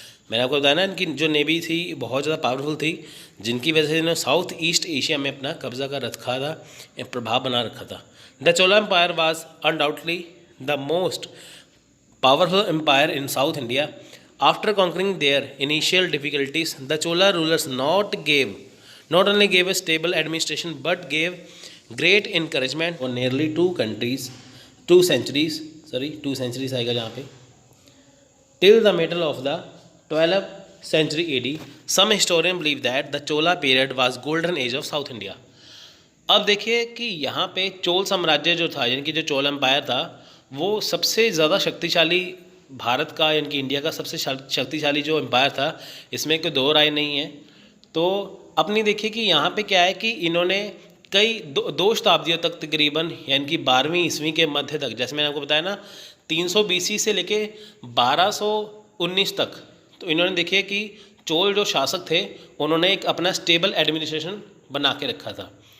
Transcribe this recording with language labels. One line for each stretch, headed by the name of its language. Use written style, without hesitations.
Hindi: मैंने आपको बताया ना, इनकी जो नेवी थी बहुत ज़्यादा पावरफुल थी, जिनकी वजह से इन्होंने साउथ ईस्ट एशिया में अपना कब्जा कर रखा था, प्रभाव बना रखा था।
English: The Chola empire was undoubtedly the most powerful empire in South India. After conquering their initial difficulties, the Chola rulers not only gave a stable administration but gave great encouragement for nearly two centuries
Hindi: आएगा जहाँ पे,
English: till the middle of the 12th century AD. Some historians believe that the Chola period was golden age of South India.
Hindi: अब देखिए कि यहाँ पे चोल साम्राज्य जो था, यानी कि जो चोल एम्पायर था, वो सबसे ज़्यादा शक्तिशाली भारत का, यानी कि इंडिया का सबसे शक्तिशाली जो एम्पायर था, इसमें कोई दो राय नहीं है। तो अपनी देखिए कि यहाँ पे क्या है कि इन्होंने कई दो शताब्दियों तक तकरीबन, यानी कि 12वीं ईस्वी के मध्य तक, जैसे मैंने आपको बताया ना, 300 BC से लेके 1219 तक, तो इन्होंने देखिए कि चोल जो शासक थे, उन्होंने एक अपना स्टेबल एडमिनिस्ट्रेशन बना के रखा था।